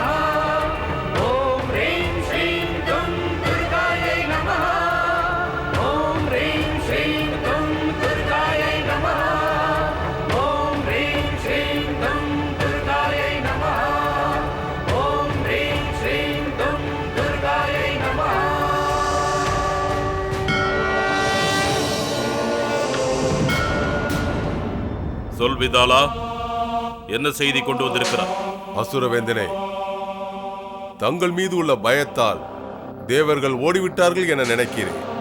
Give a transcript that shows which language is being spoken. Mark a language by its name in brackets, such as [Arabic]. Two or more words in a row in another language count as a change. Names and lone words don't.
[Sanskrit] ॐ ह्रीं श्रीं दुं दुर्गायै नमः। ॐ ह्रीं श्रीं दुं दुर्गायै नमः। ॐ ह्रीं श्रीं दुं दुर्गायै नमः। ॐ ह्रीं श्रीं दुं दुर्गायै नमः। [Tamil] சொல் விதாலா, என்ன செய்தி கொண்டு வந்திருக்கிறார்? அசுரவேந்தனே, தங்கள் மீது உள்ள பயத்தால் தேவர்கள் ஓடிவிட்டார்கள் என நினைக்கிறேன்.